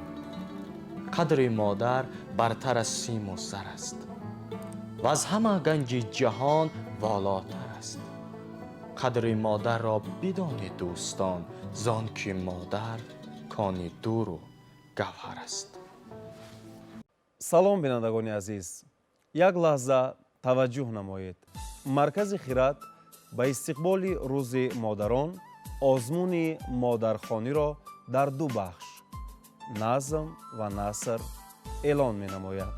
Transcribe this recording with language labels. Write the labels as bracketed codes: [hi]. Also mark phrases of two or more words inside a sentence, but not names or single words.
[fa] قدر مادر برتر از سیم و زر است و از همه گنج جهان والاتر است. قدر مادر را بدان دوستان، زان که مادر کان دور و گوهر است. [tg] салом бинандагони азиз, як лаҳза таваҷҷӯҳ намоед. маркази хират ба истиқболи рӯзи модарон озмуни модархониро дар ду бахш назм ва наср эълон менамояд.